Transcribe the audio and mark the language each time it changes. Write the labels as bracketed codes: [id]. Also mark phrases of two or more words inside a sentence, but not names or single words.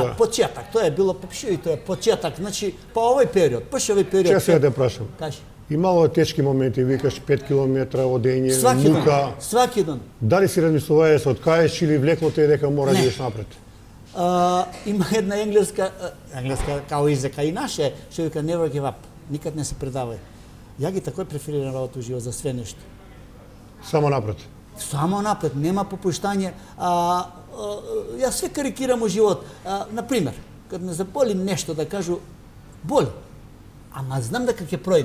[mk] да, почеток, тоа е било попшио и тоа е почеток, значи по овој период, баш овој период. Че сега да прашам. Кажи. Имало тешки моменти, викаш 5 километра одење, Сваки мука. ден, сваки ден. Дали си размислуваа да се откажеш или влекло те дека мора да Не. идеш напред? Има една енглеска као изрека и наше, што вика [en] never give up, [mk] никад не се предавај. Ја ги такој преферирам работа во живот за све нешто. Само напред. Само напред, нема попуштање. Јас све карикирам во живот. Например, кад ме заболи нешто да кажу, боли, ама знам дека ќе пројде.